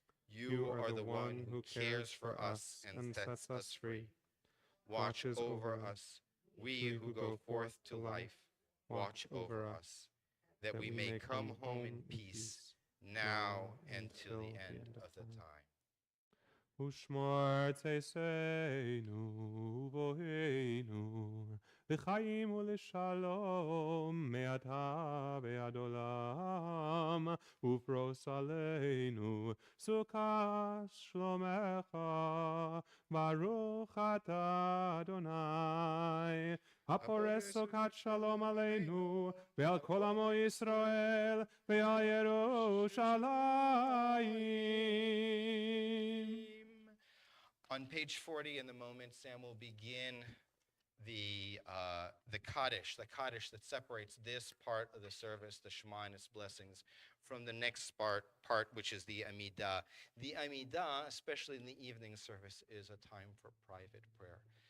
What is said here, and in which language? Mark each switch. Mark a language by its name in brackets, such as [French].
[English] You are the one who cares for us and sets us free. Watch over us, we who go forth to life, watch over us, that we may come home in peace, now and till the end of the time. [Hebrew] ושמור צאצאנו ובואנו לחיים ולשלום מעתה ועד עולם ופרוס עלינו סוכת שלומך ברוך אתה אדוני הפורס סוכת שלום עלינו ועל כל עמו ישראל ועל ירושלים. [English] On page 40 in the moment, Sam will begin the Kaddish that separates this part of the service, the Shema and its blessings, from the next part, which is the Amidah. The Amidah, especially in the evening service, is a time for private prayer.